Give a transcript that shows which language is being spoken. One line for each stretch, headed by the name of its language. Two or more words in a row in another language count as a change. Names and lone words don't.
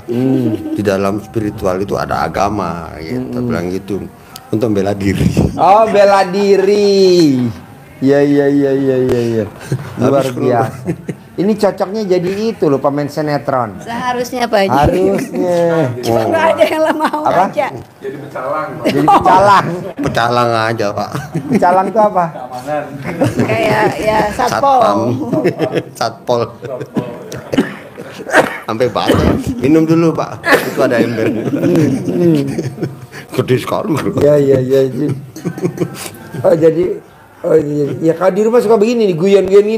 Indonesian: Di dalam spiritual itu ada agama, gitu. Bilang gitu untuk bela diri. Oh, bela diri. Ya. Luar biasa. Ini cocoknya jadi itu loh, pemain sinetron. Seharusnya Pak Haji. Harusnya. Cuma nggak ada yang mau Apa? aja. Jadi pecalang. Pecalang aja Pak. Pecalang itu apa? Kayak ya satpol. Satpol. Sampai baca. Minum dulu Pak. Itu ada ember. Gede sekali. Ya. Oh jadi ya kalau di rumah suka begini nih, guyon-guyon gini.